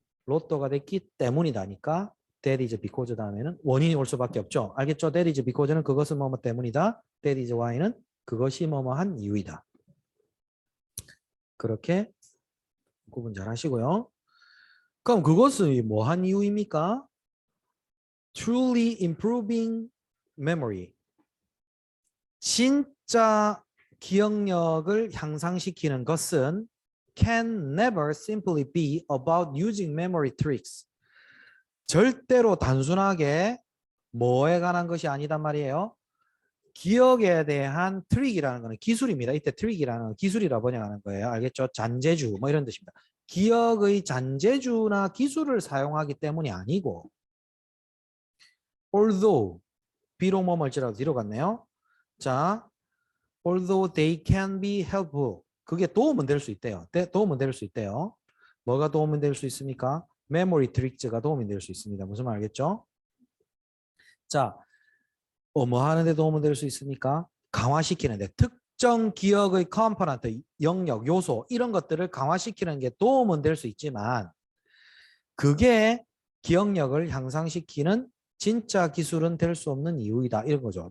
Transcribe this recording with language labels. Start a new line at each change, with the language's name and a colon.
Korean: 로또가 됐기 때문이다니까
English: that is because
Korean: 다음에는 원인이 올 수밖에 없죠. 알겠죠?
English: that is because
Korean: 는 그것은 뭐뭐 때문이다.
English: that is why
Korean: 는 그것이 뭐뭐한 이유이다. 그렇게 구분 잘 하시고요. 그럼 그것은 뭐한 이유입니까?
English: Truly improving memory.
Korean: 진짜 기억력을 향상시키는 것은
English: can never simply be about using memory tricks.
Korean: 절대로 단순하게 뭐에 관한 것이 아니단 말이에요. 기억에 대한 트릭이라는 거는 기술입니다. 이때 트릭이라는 기술이라 번역하는 거예요. 알겠죠? 잔재주 뭐 이런 뜻입니다. 기억의 잔재주나 기술을 사용하기 때문이 아니고
English: although
Korean: 비록 뭐뭐일지라도 뒤로 갔네요.
English: 자, although they can be helpful.
Korean: 그게 도움은 될 수 있대요. 도움은 될 수 있대요. 뭐가 도움이 될 수 있습니까? memory tricks가 도움이 될 수 있습니다. 무슨 말 알겠죠? 자, 뭐 하는 데 도움을 될 수 있습니까? 강화시키는데 특정 기억의 컴포넌트, 영역, 요소 이런 것들을 강화시키는 게 도움은 될 수 있지만 그게 기억력을 향상시키는 진짜 기술은 될 수 없는 이유이다. 이런 거죠.